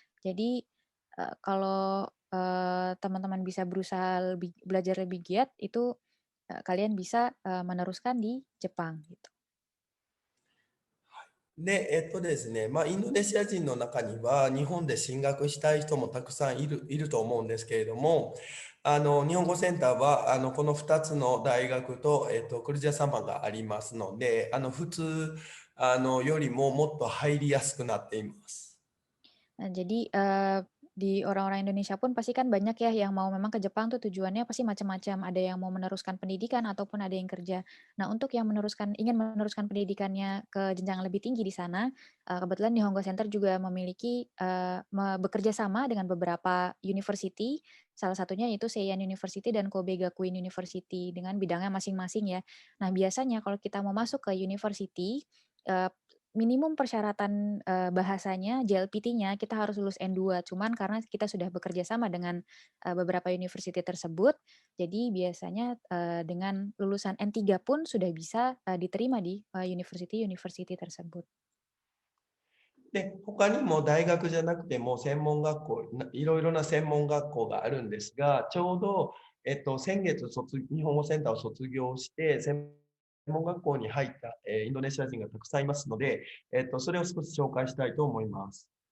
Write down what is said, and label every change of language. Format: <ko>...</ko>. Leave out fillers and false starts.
<id>Jadi kalau teman-teman bisa berusaha belajar lebih giat, itu kalian bisa meneruskan di Jepang gitu.</id> <ja>で、ですね、まあ、インドネシア人の中には、日本で進学したい人もたくさんいると思うんですけれども、日本語センターは、この2つの大学と、クルジャ様がありますので、普通、よりももっと入りやすくなっています。</ja> <id>Jadi di orang-orang Indonesia pun pasti kan banyak ya yang mau memang ke Jepang tuh tujuannya pasti macam-macam. Ada yang mau meneruskan pendidikan ataupun ada yang kerja. Nah, untuk yang ingin meneruskan pendidikannya ke jenjang lebih tinggi di sana, kebetulan Nihongo Center juga memiliki bekerja sama dengan beberapa university. Salah satunya yaitu Seiyan University dan Kobe Gakuin University dengan bidangnya masing-masing ya. Nah, biasanya kalau kita mau masuk ke university, minimum persyaratan bahasanya, JLPT-nya kita harus lulus N2. Cuman karena kita sudah bekerja sama dengan beberapa university tersebut, jadi biasanya dengan lulusan N3 pun sudah bisa diterima di university tersebut.</id> <ja>で、他にも大学じゃなくても専門学校、いろいろな専門学校があるんですが、ちょうど、先月日本語センターを卒業して、専門学校に入った、インドネシア人がたくさんいますので、それを少し紹介したいと思います。</ja>